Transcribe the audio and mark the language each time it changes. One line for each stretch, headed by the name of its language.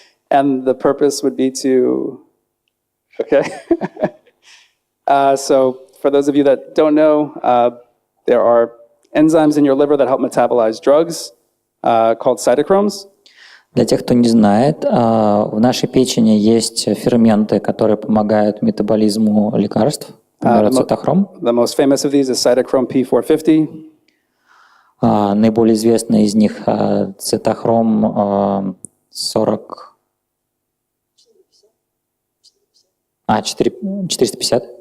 English: And the purpose would be to, okay. So for those of you that don't know, there are enzymes in your liver that help metabolize drugs called cytochromes.
Russian: Для тех, кто не знает, в нашей печени есть ферменты, которые помогают метаболизму лекарств, например, цитохром.
English: The most famous of these is cytochrome P450.
Russian: Наиболее известный из них цитохром 450.